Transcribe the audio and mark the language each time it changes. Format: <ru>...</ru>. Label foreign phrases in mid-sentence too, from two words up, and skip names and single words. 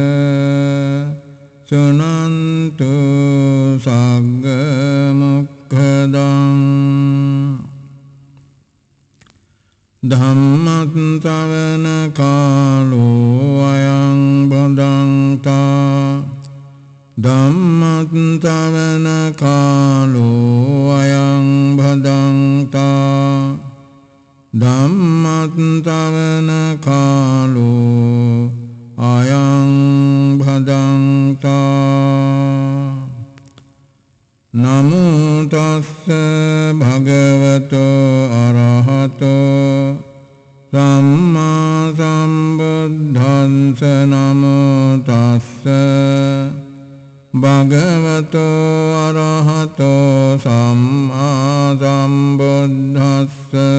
<pi>සුනන්තු සග්ග මොක්ඛදං ධම්මං ශ්‍රවණ කාලෝ අයං බදන්තා ධම්මං ශ්‍රවණ කාලෝ අයං බදන්තා ධම්මං ශ්‍රවණ කාලෝ අයං බදන්තා නමෝ තස්ස භගවතෝ අරහතෝ සම්මා සම්බුද්දස්ස නමෝ තස්ස භගවතෝ අරහතෝ සම්මා සම්බුද්දස්ස</pi>